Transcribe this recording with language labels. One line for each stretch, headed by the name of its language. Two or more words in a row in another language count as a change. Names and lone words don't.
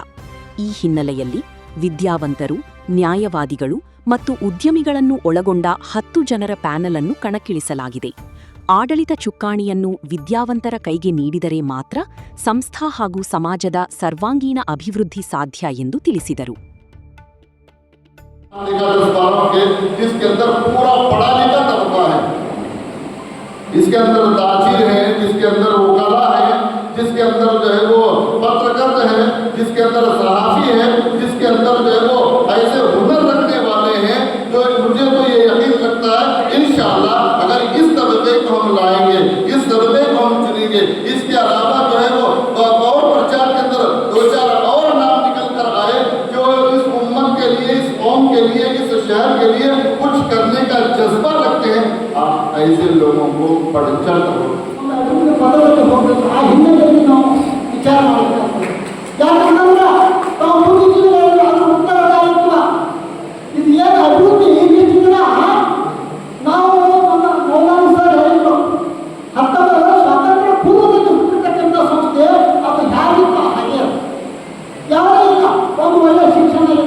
Kannada: ಈ ಹಿನ್ನೆಲೆಯಲ್ಲಿ ವಿದ್ಯಾವಂತರು, ನ್ಯಾಯವಾದಿಗಳು ಮತ್ತು ಉದ್ಯಮಿಗಳನ್ನು ಒಳಗೊಂಡ 10 ಜನರ ಪ್ಯಾನೆಲ್ ಅನ್ನು ಕಣಕ್ಕಿಳಿಸಲಾಗಿದೆ. ಆಡಳಿತ ಚುಕ್ಕಾಣಿಯನ್ನು ವಿದ್ಯಾವಂತರ ಕೈಗೆ ನೀಡಿದರೆ ಮಾತ್ರ ಸಂಸ್ಥಾ ಹಾಗೂ ಸಮಾಜದ ಸರ್ವಾಂಗೀಣ ಅಭಿವೃದ್ಧಿ ಸಾಧ್ಯ ಎಂದು ತಿಳಿಸಿದರು.
Hindi: इसके अंदर ताजीर है, जिसके अंदर वकाला है, जिसके अंदर जो है वो पत्रकार है, जिसके अंदर सहाफी है, जिसके अंदर जो है वो ऐसे हुनर रखने वाले हैं जो मुझे तो ये यकीन लगता है इंशाअल्लाह अगर इस तबके को हम लाएंगे, इस तबके को हम चुनेंगे, इसके अलावा जो है वो और प्रचार के अंदर 2-4 और नाम निकल कर आए जो इस उम्मत के लिए, इस कौम के लिए, इस शहर के लिए कुछ करने का जज्बा रखते हैं. आप ऐसे लोगों को पढ़चढ़
Kannada: ಪದವಿಗೆ ಹೋಗಬೇಕು. ಆ ಹಿನ್ನೆಲೆಯಲ್ಲಿ ನಾವು ವಿಚಾರ ಮಾಡಬೇಕಾಗ್ತದೆ. ಯಾಕಂದ್ರೆ ನಾವು ಮುಂದಿನ ದಿನಗಳಲ್ಲಿ ಅದರ ಉತ್ತರದಾಯಿತ್ವ ಇದು ಏನು ಅಭಿವೃದ್ಧಿ ಈಗಿನ ದಿನ ನಾವು ನಮ್ಮ ಮೌಲಾನ ಸರ್ ಹೇಳಿದ್ರು 19 ಸ್ವಾತಂತ್ರ್ಯ ಪೂರ್ವದಲ್ಲಿ ಹುಟ್ಟಿರ್ತಕ್ಕಂಥ ಸಂಸ್ಥೆ ಅದು ಹೇಗಿತ್ತು ಹಾಗೆ ಯಾವುದೇ ಇಲ್ಲ, ಒಂದು ಒಳ್ಳೆ ಶಿಕ್ಷಣ ಇಲ್ಲ.